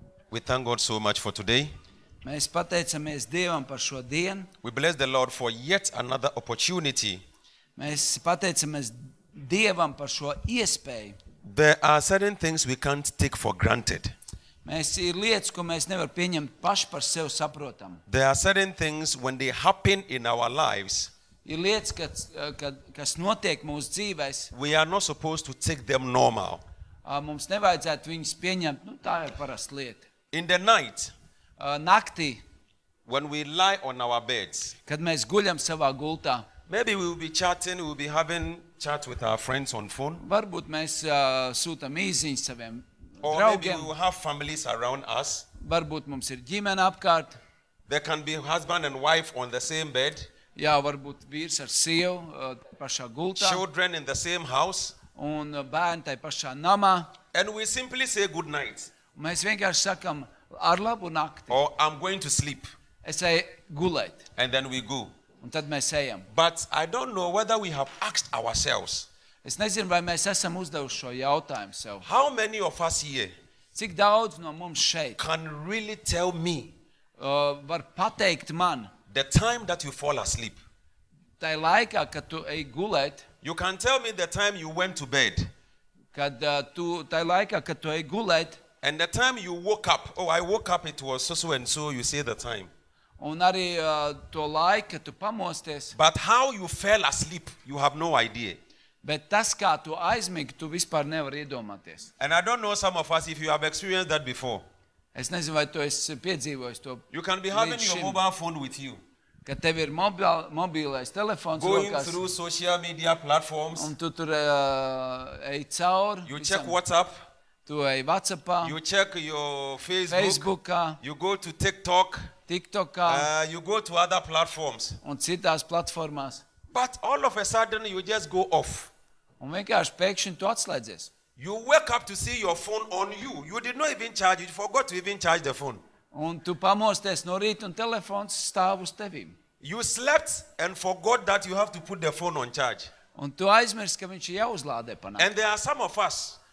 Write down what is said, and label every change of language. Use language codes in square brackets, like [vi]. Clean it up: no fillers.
[en] We thank God so much for today. [lv] Mēs pateicamies Dievam par šo dienu. [en] We bless the Lord for yet another opportunity. [lv] Mēs pateicamies Dievam par šo iespēju. [en] There are certain things we can't take for granted. [lv] Mēs ir lietas, ko mēs nevar pieņemt paši par sevi saprotam. [en] There are certain things when they happen in our lives, [lv] Ir lietas, kas notiek mūsu dzīvēs, [en] we are not supposed to take them normal. [lv] mums nevajadzētu viņus pieņemt, tā ir parasta lieta. [en] In the night, [lv] Naktī, [en] when we lie on our beds, [lv] kad mēs guļam savā gultā, [en] maybe we will be chatting, we will be having chat with our friends on phone, [lv] varbūt mēs sūtam īziņas saviem [en] or maybe we [lv] draugiem, [en] will have families around us. [lv] varbūt mums ir ģimene apkārt, [en] There can be husband and wife on the same bed, [lv] jā, varbūt vīrs ar sievu pašā gultā, [en] children in the same house, [lv] un bērni tai pašā namā. [en] and we simply say good night, [lv] Mēs vienkārši sakam ar labu nakti. [en] or I'm going to sleep, [lv] Es eju gulēt, [en] and then we go. [lv] un tad mēs ejam. [en] But I don't know whether we have asked ourselves, [lv] Es nezinu, vai mēs esam uzdevuši šo jautājumu sev. [en] how many of us here [lv] Cik daudz no mums šeit [en] can really tell me [lv] var pateikt man, [en] the time that you fall asleep? [lv] tai laikā, kad tu ej gulēt, [en] You can tell me the time you went to bed [lv] kad tai laikā, kad tu ej gulēt, [en] and the time you woke up. Oh, I woke up, it was so and so, you say the time. [lv] un arī to laiku, kad tu pamosties, [en] But how you fell asleep, you have no idea. [lv] bet tas, kā tu aizmigi, tu vispār nevari iedomāties. [en] And I don't know some of us if you have experienced that before. [lv] Es nezinu, vai tu esi piedzīvojis to, [en] You can be having [lv] Līdz [en] your [lv] šim. [en] mobile phone with you, [lv] kad tev ir mobilais telefons [en] going [lv] rokās, [en] through social media platforms. [lv] un tu tur ej cauri, [en] You check [lv] visam. [en] WhatsApp, [lv] Tu ej WhatsAppā, [en] you check your Facebook, [lv] Facebookā, [en] you go to TikTok, [lv] TikTokā [en] you go to other platforms. [lv] un citās platformās. [en] But all of a sudden, you just go off. [lv] Un vienkārši pēkšņi tu atslēdzies. [en] You wake up to see your phone on you. You did not even charge it. You forgot to even charge the phone. [lv] Un tu pamosties no rīta un telefons stāv uz tevīm. [en] You slept and forgot that you have to put the phone on charge. [lv] Un tu aizmirsti, ka viņš ir jāuzlādē pa nakti. [en] And there are some of us,